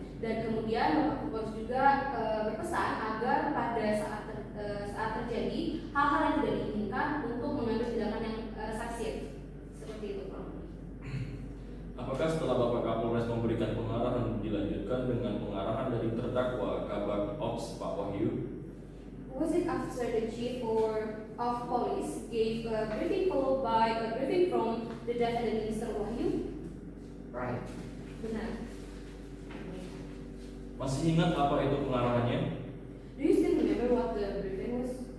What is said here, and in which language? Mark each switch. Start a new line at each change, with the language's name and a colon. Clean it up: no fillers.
Indonesian: Dan kemudian Bapak Kapolres juga berpesan agar pada saat terjadi hal-hal yang tidak diinginkan untuk mengambil tindakan yang saksif. Seperti itu, Pak. Apakah setelah Bapak Kapolres memberikan pengarahan dilanjutkan dengan pengarahan dari terdakwa Kabag Ops Pak Wahyu?
English: Was it after the chief of police gave a briefing followed by a briefing from the defendant Mr. Wahyu? Right.
Indonesian: Benar. Masih ingat apa itu pengarahannya?
English: Do you still remember what the briefing was?